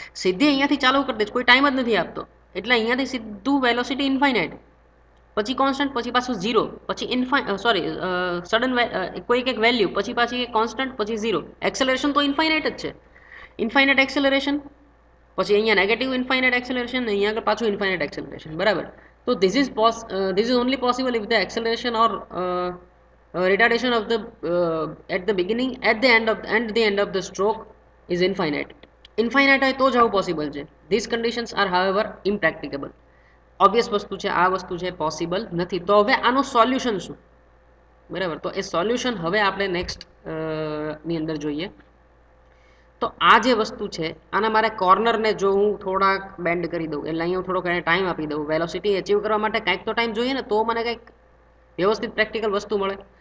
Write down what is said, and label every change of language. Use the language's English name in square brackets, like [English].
[Gujarati] સીધી અહીંયાથી ચાલુ કરી દે છે, કોઈ ટાઈમ જ નથી આપતો, એટલે અહીંયાથી સીધું વેલોસિટી ઇન્ફાઇનાઇટ, પછી કોન્સ્ટન્ટ, પછી પાછું ઝીરો, પછી સડન કોઈક એક વેલ્યુ, પછી પાછી કોન્સ્ટન્ટ, પછી ઝીરો. એક્સેલરેશન તો ઇન્ફાઇનાઇટ જ છે, ઇન્ફાઇનાઇટ એક્સેલરેશન, પછી અહીંયા નેગેટિવ ઇન્ફાઇનાઇટ એક્સેલરેશન, અહીંયા આગળ પાછું ઇન્ફાઇનાઇટ એક્સેલરેશન, બરાબર. [English] તો this is only possible if the acceleration or retardation of the at the beginning at the end of the stroke is infinite. [Gujarati] Infinite હોય તો જ આવું પોસિબલ છે. [English] This conditions are however impracticable. [Gujarati] Obvious વસ્તુ છે, આ વસ્તુ છે પોસિબલ નથી. તો હવે આનું સોલ્યુશન શું, બરાબર. તો એ સોલ્યુશન હવે આપણે નેક્સ્ટ ની અંદર જોઈએ. તો આ જે વસ્તુ છે આના મારે કોર્નરને જો હું થોડાક બેન્ડ કરી દઉં, એટલે અહીંયા હું થોડોક એને ટાઈમ આપી દઉં, વેલોસિટી અચીવ કરવા માટે કંઈક તો ટાઈમ જોઈએ ને, તો મને કંઈક વ્યવસ્થિત પ્રેક્ટિકલ વસ્તુ મળે.